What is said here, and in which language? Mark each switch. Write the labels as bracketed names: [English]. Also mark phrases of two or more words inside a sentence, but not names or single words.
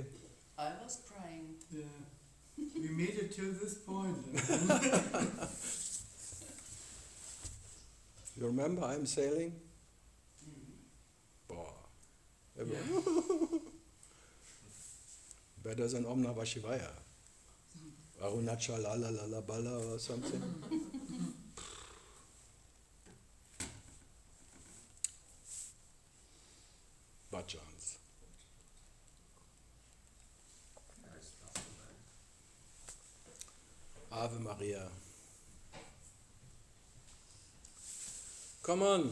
[English] I was crying. Yeah. We made it till this point. And then You remember I'm sailing? Boah. Everyone- Better than [Sanskrit] Om Namah Shivaya. Arunacha la la la la bala [English] or something. Bhajans. Nice, not so bad. Ave Maria. Come on.